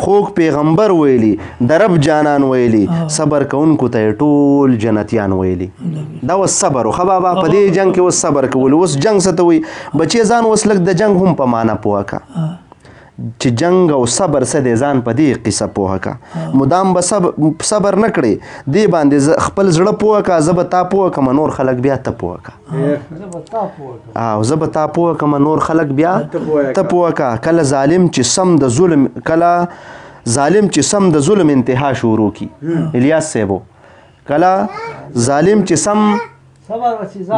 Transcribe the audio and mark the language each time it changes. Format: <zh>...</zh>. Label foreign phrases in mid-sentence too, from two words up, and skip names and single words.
<ps>خوږ پیغمبر ویلي، د رب جانان ویلي. ها. صبر کوونکو ته یې ټول جنتیان ویلي. نبی. دا اوس صبر و. ښه بابا، په دې جنګ کې اوس صبر کول. اوس جنګ څه ته وایي؟ بچی ځان اوس لږ د جنګ هم په معنا پوه که. ها. چې جنګ او صبر څه دی، ځان په دې قصه پوه که. ها. مدام به صبر، صبر نه کړې، دې باندې ز-، خپل زړه پوه که، زه به تا پوه کړم، نور خلک بیا ته پوه که. ها. او زه به تا پوه کړم، نور خلک بیا ته پوه ته که. پوه که. کله ظالم چې سم د ظلم، کله ظالم چې سم د ظلم انتها شروع کی. هم. الیاس صاحبو، کله ظالم چې سم صبر وسیزه.</ps>